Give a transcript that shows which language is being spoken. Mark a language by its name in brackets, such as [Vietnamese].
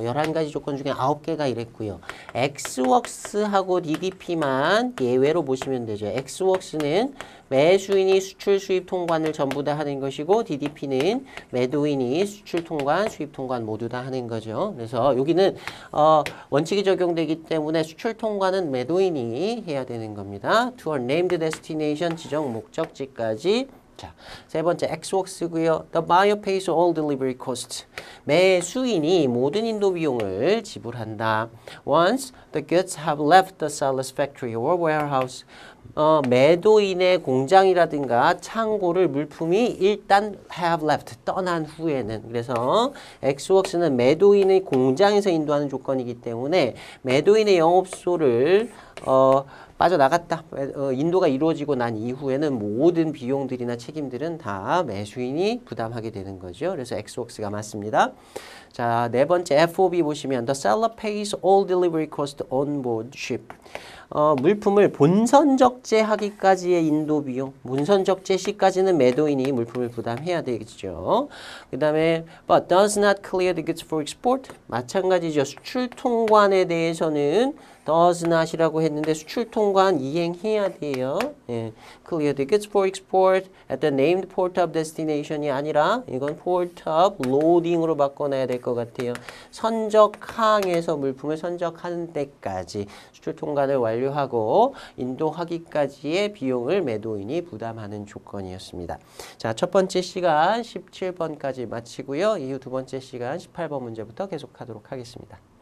[Korean] 11가지 조건 중에 9개가 이랬고요. 엑스웍스하고 DDP만 예외로 보시면 되죠. 엑스웍스는 매수인이 수출 수입 통관을 전부 다 하는 것이고 DDP는 매도인이 수출 통관, 수입 통관 모두 다 하는 거죠. 그래서 여기는 원칙이 적용되기 때문에 수출 통관은 매도인이 해야 되는 겁니다. [English] To a named destination [Korean] 지정 목적지까지. 자, 세 번째 X웍스고요. [English] The buyer pays all delivery costs. [Korean] 매수인이 모든 인도 비용을 지불한다. [English] Once the goods have left the seller's factory or warehouse. [Korean] 매도인의 공장이라든가 창고를 물품이 일단 have left, 떠난 후에는. 그래서 X웍스는 매도인의 공장에서 인도하는 조건이기 때문에 매도인의 영업소를 빠져나갔다. 인도가 이루어지고 난 이후에는 모든 비용들이나 책임들은 다 매수인이 부담하게 되는 거죠. 그래서 X웍스가 맞습니다. 자, 네 번째 FOB 보시면 [English] The seller pays all delivery costs on board ship. [Korean] 물품을 본선 적재하기까지의 인도 비용, 본선 적재 시까지는 매도인이 물품을 부담해야 되겠죠. [English] 그 다음에 but does not clear the goods for export. [Korean] 마찬가지죠. 수출 통관에 대해서는 does not이라고 했는데 수출 통관 이행해야 돼요. 예. [English] Clear the goods for export at the named port of destination이 [Korean] 아니라 이건 [English] port of loading으로 [Korean] 바꿔놔야 될 것 같아요. 선적항에서 물품을 선적하는 때까지 수출 통관을 완료하고 인도하기까지의 비용을 매도인이 부담하는 조건이었습니다. 자, 첫 번째 시간 17번까지 마치고요. 이후 두 번째 시간 18번 문제부터 계속하도록 하겠습니다.